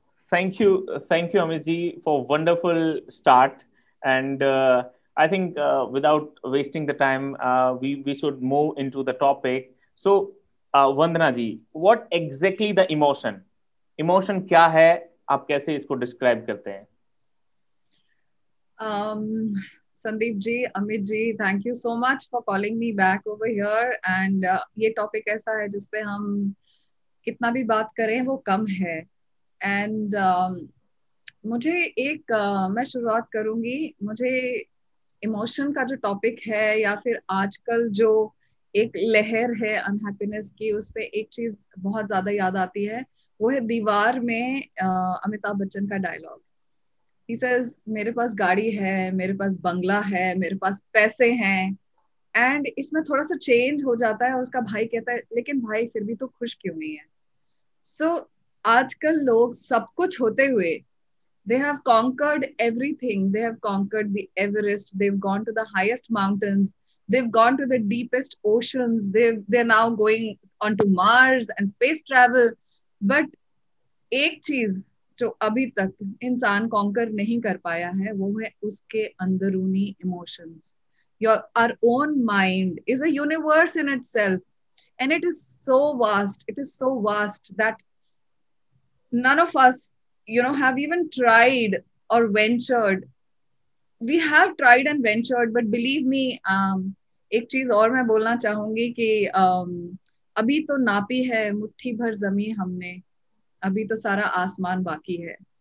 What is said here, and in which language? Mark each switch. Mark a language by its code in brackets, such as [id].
[en] Thank you, Amit ji, for wonderful start. And I think without wasting the time, we should move into the topic. So, Vandana ji, what exactly the emotion? [hi] Emotion क्या है? आप कैसे इसको describe करते हैं? [en] Sandeep ji, Amit ji, thank you so much for calling me back over here. [hi] And ये topic ऐसा है जिसपे हम कितना भी बात करें वो कम है. And मुझे मैं शुरुआत करूंगी. मुझे इमोशन का जो टॉपिक है या फिर आजकल जो एक लहर है अनहैप्पीनेस की, उस पे एक चीज बहुत ज्यादा याद आती है. वो है दीवार में अमिताभ बच्चन का डायलॉग. [en] He says, [hi] मेरे पास गाड़ी है, मेरे पास बंगला है, मेरे पास पैसे हैं. एंड इसमें थोड़ा सा चेंज हो जाता है. उसका भाई कहता है, लेकिन भाई फिर भी तो खुश क्यों नहीं है? सो आजकल लोग सब कुछ होते हुए, [en] they have conquered everything. They have conquered the Everest. They've gone to the highest mountains. They've gone to the deepest oceans. They're now going onto Mars and space travel. [hi] But एक चीज जो अभी तक इंसान कॉन्कर नहीं कर पाया है, वो है उसके अंदरूनी emotions. [en] Our own mind is a universe in itself, and it is so vast. It is so vast that none of us, have even tried or ventured. We have tried and ventured, but believe me, [hi] एक चीज और मैं बोलना चाहूंगी कि अभी तो नापी है मुट्ठी भर जमीन हमने, अभी तो सारा आसमान बाकी है.